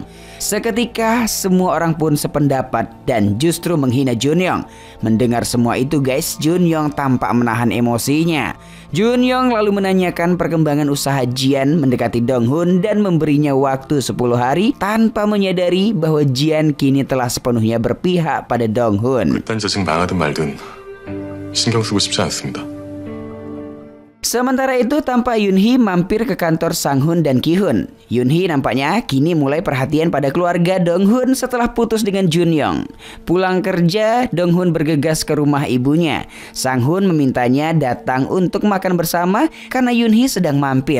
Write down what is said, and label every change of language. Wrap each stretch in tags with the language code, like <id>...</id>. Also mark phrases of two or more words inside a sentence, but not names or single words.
<id>Seketika semua orang pun sependapat dan justru menghina Junyoung. Mendengar semua itu guys, Junyoung tampak menahan emosinya. Junyoung lalu menanyakan perkembangan usaha Jian mendekati Dong-hun dan memberinya waktu 10 hari tanpa menyadari bahwa Jian kini telah sepenuhnya berpihak pada Dong-hun.</id> <ko>극단저승 망하든 말든 신경 쓰고 싶지 않습니다.</ko> <id>Sementara itu tampak Yoon-hee mampir ke kantor Sang-hun dan Ki-hun. Yoon-hee nampaknya kini mulai perhatian pada keluarga Dong-hun setelah putus dengan Junyoung. Pulang kerja, Dong-hun bergegas ke rumah ibunya. Sang-hun memintanya datang untuk makan bersama karena Yoon-hee sedang mampir.</id>